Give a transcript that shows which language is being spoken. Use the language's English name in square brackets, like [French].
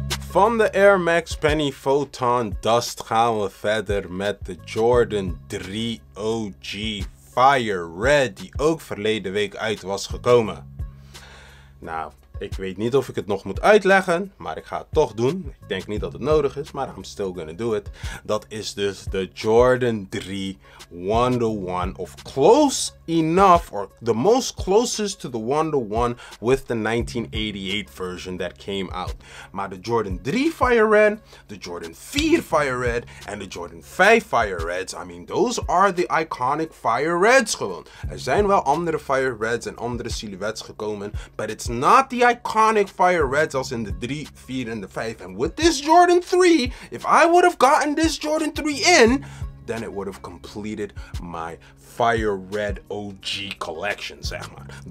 [Dutch] Van de Air Max Penny Photon Dust gaan we verder met de Jordan 3 OG Fire Red, die ook verleden week uit was gekomen. Nou, ik weet niet of ik het nog moet uitleggen, maar ik ga het toch doen. Ik denk niet dat het nodig is, maar [English] I'm still gonna do it. [Dutch] Dat is dus de [English] Jordan 3 1-to-1 [Dutch] of [English] close enough, or the most closest to the 1-to-1 with the 1988 version that came out. [Dutch] Maar de [English] Jordan 3 Fire Red, de Jordan 4 Fire Red en de Jordan 5 Fire Reds, I mean, those are the iconic Fire Reds [Dutch] gewoon. Er zijn wel andere Fire Reds en andere silhouettes gekomen, [English] but it's not the iconic [Dutch] Fire Reds als in de 3, 4 en de 5. [English] And with this Jordan 3, if I would have gotten this Jordan 3 in, then it would have completed my Fire Red OG collection, [Dutch] zeg maar.